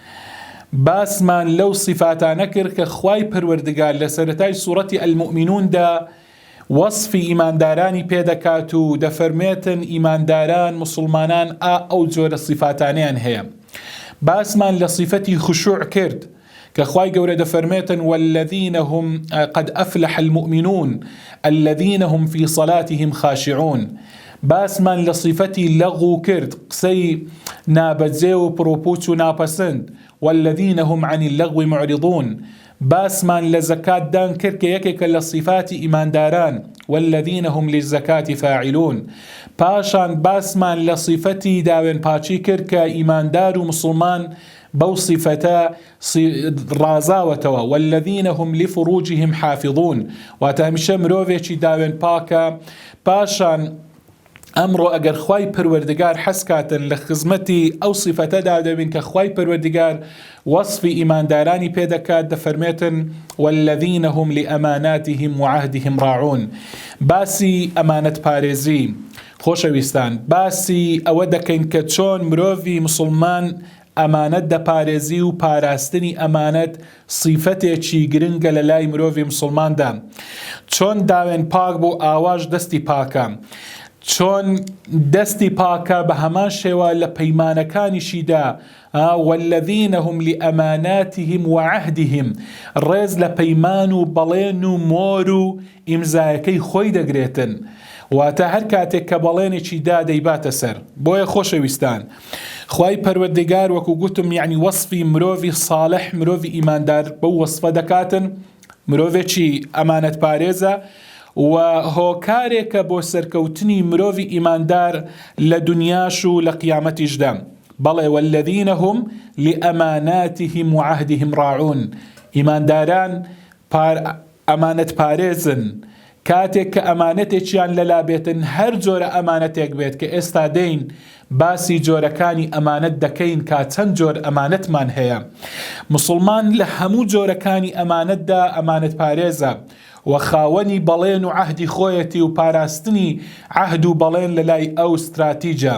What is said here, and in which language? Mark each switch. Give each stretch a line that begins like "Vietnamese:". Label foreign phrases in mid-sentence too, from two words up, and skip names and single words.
Central Kurdish: باسمان لەو صفاتانە کرد کە خوای پەروەردگار لە سەرەتای سوورەتی ئەلموئمینوندا وەصفی ئیماندارانی پێدەکات و دەفەرمێتن ئیمانداران مسلمانان ئەو جۆرە صفاتانیان هەیە. باسمان لە صفەتی خشوع کرد کە خوای گەورە دەفەرمێتن
Arabic: والذین هم قد أفلح المؤمنون الذين هم في صلاتهم خاشعون.
Central Kurdish: باسمان لە صفەتی لەغو کرد، قسەی نابەجێ و پرۆپوچ و ناپەسند،
Arabic: والذين هم عن اللغو معرضون.
Central Kurdish: باسمان لە زەکات دان کرد کە یەکێکە لە صفاتی ئیمانداران،
Arabic: والذين هم للزەکاتی فاعلون.
Central Kurdish: پاشان باسمان لە صفەتی داوێن پاچی کرد کە ئیماندار و مسلمان بەو صفەتە ڕازاوەتەوە،
Arabic: والذين هم لفروجهم حافظون.
Central Kurdish: واتە هەمیشە مرۆڤێکی داوێن پاکە. پاشان ئەمڕۆ ئەگەر خوای پەروەردگار حەسکاتن لە خزمەتی ئەو صفەتەدا دەبین کە خوای پەروەردگار وەصفی ئیماندارانی پێدەکات، دەفەرمێتن
Arabic: والذين هم لأماناتهم وعهدهم راعون.
Central Kurdish: باسی ئەمانەت پارێزی. خۆشەویستان، باسی ئەوە دەکەین کە چۆن مرۆڤی مسلمان ئەمانەت دەپارێزی و پاراستنی ئەمانەت صیفەتێکی گرنگە لە لای مرۆڤی مسلماندا. چۆن داوێن پاک بۆ ئاواش دەستی پاکە، چۆن دەستی پاکە بە هەمان شێوە لە پەیمانەکانیشیدا،
Arabic: والذين هم لأماناتهم وعهدهم،
Central Kurdish: ڕێز لە پەیمان و بەڵێن و مۆر و ئیمزایەکەی خۆی دەگرێتن. واتە هەر کاتێک کە بەڵێنێکی دا دەیباتە سەر. بۆیە خۆشەویستان، خوای پەروەردگار وەکو گوتم یعنی وەصفی مرۆڤی صالح، مرۆڤی ئیماندار بەو وەصفە دەکاتن، مرۆڤێکی ئەمانەت پارێزە و هۆکارێکە بۆ سەرکەوتنی مرۆڤی ئیماندار لە دنیاش و لە قیامەتیشدا. بەڵێ
Arabic: والذين هم لأماناتهم وعهدهم راعون.
Central Kurdish: ئیمانداران ئەمانەت پارێزن. کاتێک کە ئەمانەتێکیان لەلا بێتن، هەر جۆرە ئەمانەتێک بێت کە ئێستا دەین باسی جۆرەکانی ئەمانەت دەکەین کە چەند جۆر ئەمانەتمان هەیە. مسلمان لە هەموو جۆرەکانی ئەمانەتدا ئەمانەت پارێزە و خاوەنی بەڵێن و عەهدی خۆیەتی و پاراستنی عەهد و بەڵێن لە لای ئەو استراتیجە.